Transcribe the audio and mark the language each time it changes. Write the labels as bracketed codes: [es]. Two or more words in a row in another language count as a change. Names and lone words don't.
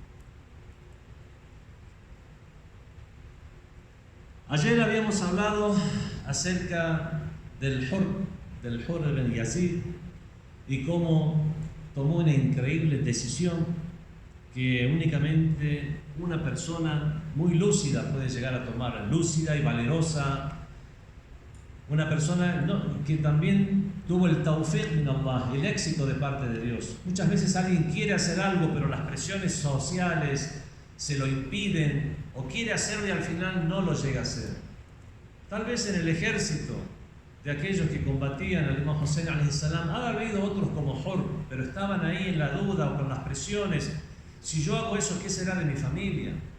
[es] Ayer habíamos hablado acerca del Hurr ibn Yazid, y cómo tomó una increíble decisión que únicamente una persona muy lúcida puede llegar a tomar, lúcida y valerosa, una persona que también tuvo el [ar] توفيق من الله, [es] el éxito de parte de Dios. Muchas veces alguien quiere hacer algo, pero las presiones sociales se lo impiden, o quiere hacerlo y al final no lo llega a hacer. Tal vez en el ejército de aquellos que combatían al Imam Hussein [ar] عليه السلام [es] ha habido otros como Hurr, pero estaban ahí en la duda o con las presiones: si yo hago eso, ¿qué será de mi familia?